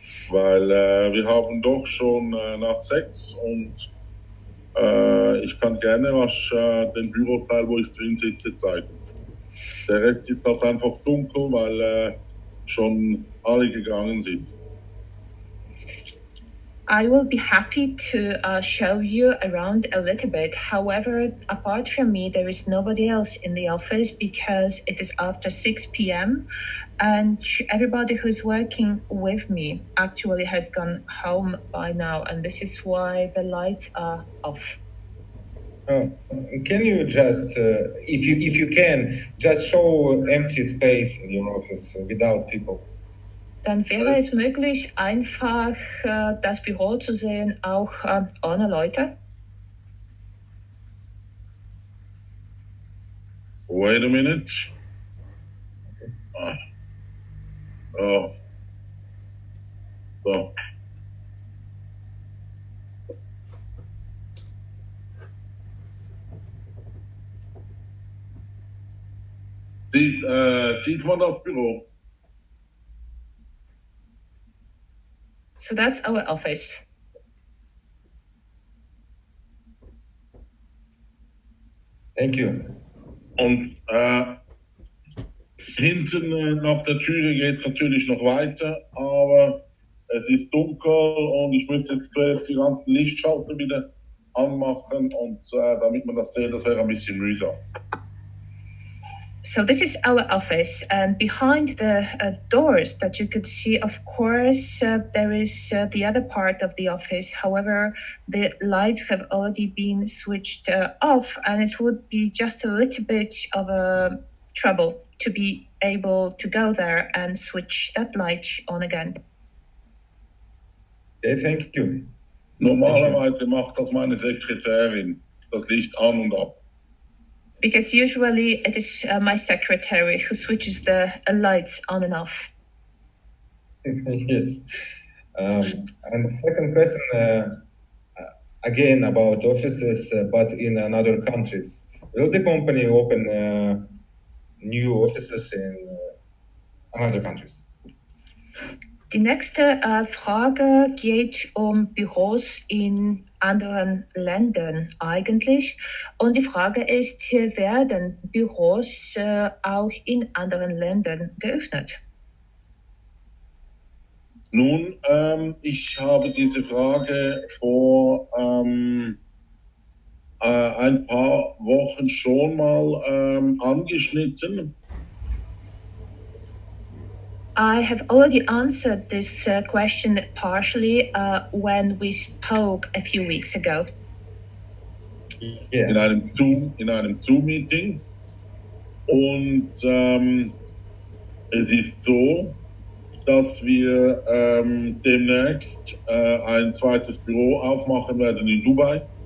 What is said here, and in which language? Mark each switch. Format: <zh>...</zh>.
<de>Weil wir haben doch schon nach 6 und ich kann gerne den Büroteil, wo ich drin sitze, zeigen. Der Rest ist halt einfach dunkel, weil schon alle gegangen sind.</de> <en>I will be happy to show you around a little bit. However, apart from me, there is nobody else in the office because it is after 6 p.m. and everybody who's working with me actually has gone home by now, and this is why the lights are off. Can you just, if you can, just show empty space in your office without people?</en> <de>Dann wäre es möglich, einfach das Büro zu sehen, auch ohne Leute.</de> <en>Wait a minute. Oh. So.</en> <de>Sieht man das Büro?</de> <en>So that's our office. Thank you.</en> <de>Und hinten nach der Türe geht es natürlich noch weiter, aber es ist dunkel und ich müsste jetzt zuerst die ganzen Lichtschalter wieder anmachen und damit man das sieht, das wäre ein bisschen mühsam.</de> <en>So this is our office, and behind the doors that you could see, of course, there is the other part of the office. However, the lights have already been switched off, and it would be just a little bit of a trouble to be able to go there and switch that light on again. Okay, thank you.</en> <de>Normalerweise macht das meine Sekretärin, das Licht an und ab.</de> <en>Because usually it is my secretary who switches the lights on and off. Yes. And the second question, again about offices, but in other countries. Will the company open new offices in other countries?</en> <de>Die nächste Frage geht Büros in anderen Ländern eigentlich. Und die Frage ist, werden Büros auch in anderen Ländern geöffnet? Nun, ich habe diese Frage vor ein paar Wochen schon mal angeschnitten.</de> <en>I have already answered this question partially when we spoke a few weeks ago. Yeah.</en> <de>In einem Zoom-Meeting. Und es ist so, dass wir demnächst ein zweites Büro aufmachen werden in Dubai.</de>